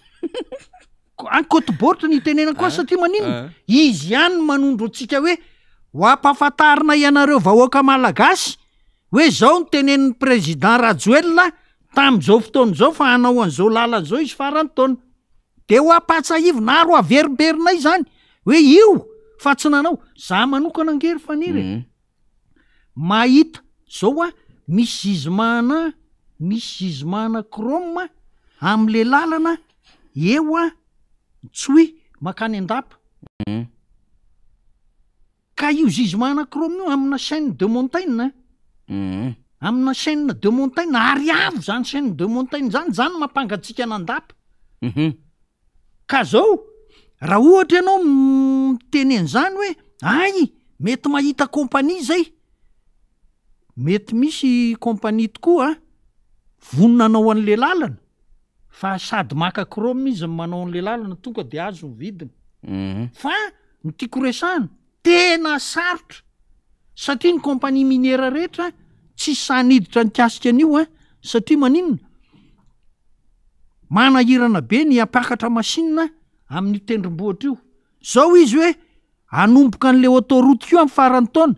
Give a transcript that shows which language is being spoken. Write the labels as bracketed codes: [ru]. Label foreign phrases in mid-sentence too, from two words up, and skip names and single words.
[mg] any côte bortre ny tenena koa satria manino izy ihany manondro atsika hoe ho ampahafantarina ianareo vahoaka malagasy hoe zao ny tenen'ny président Rajoelina tam'izao fotoan'izao fa hanao an'izao lalan'izao izy farany taona de ho ampatsahivina aro averiberina izany hoe io fa tsy nanao za manokana angery faniry mahita zao misy zizimana kroma am'le lalana eo tsy makany andapa ka io zizimana kroma io amina [fr] chaîne de montagne [mg] amina [fr] chaîne de montagne [mg] ary avo zany [fr] chaîne de montagne [mg] zany mampangatsika nandapa ka zao raha ohatra ianao mitenen'zany hoe ay mety mahita kompania zay mety misy kompania tokoa voninanao an'le lalana fa sady maka kroma izy manao an'le lalana tonga de azo ny vidiny fa ny tiako resahana tena sarotra satria ny kompania minera rehetra tsy saniditra ny kasika an'io satria maninona manahirana be ny apakatra masinina amin'ny tendrombohitra io zao izy hoe anomboka an'le autoroute io amin'ny farany taona